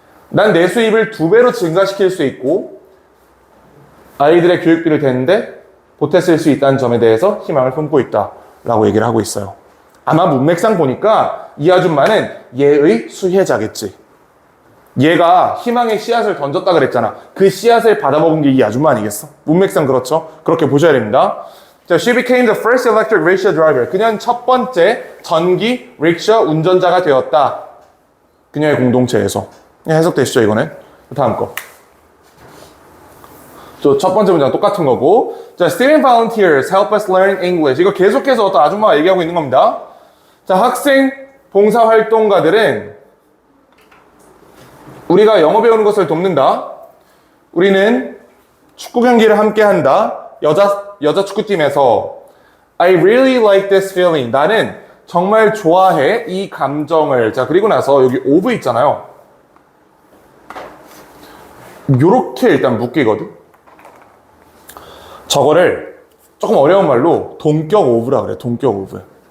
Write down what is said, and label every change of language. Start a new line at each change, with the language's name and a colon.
Korean: 난 내 수입을 2배로 증가시킬 수 있고 아이들의 교육비를 대는데 보태 쓸 수 있다는 점에 대해서 희망을 품고 있다 라고 얘기를 하고 있어요. 아마 문맥상 보니까 이 아줌마는 얘의 수혜자겠지. 얘가 희망의 씨앗을 던졌다 그랬잖아. 그 씨앗을 받아먹은 게 이 아줌마 아니겠어? 문맥상 그렇죠? 그렇게 보셔야 됩니다.
English: 자, she became the first electric rickshaw driver.
Korean: 그녀는 첫 번째 전기 릭샤 운전자가 되었다. 그녀의 공동체에서. 해석되시죠, 이거는? 다음 거. 첫 번째 문장 똑같은 거고.
English: 자, student volunteers help us learn English.
Korean: 이거 계속해서 어떤 아줌마가 얘기하고 있는 겁니다. 자, 학생 봉사활동가들은 우리가 영어 배우는 것을 돕는다. 우리는 축구 경기를 함께 한다. 여자 축구팀에서
English: I really like this feeling.
Korean: 나는 정말 좋아해 이 감정을. 자, 그리고 나서 여기 of 있잖아요. 요렇게 일단 묶이거든. 저거를 조금 어려운 말로 동격 of라 그래. 동격 of.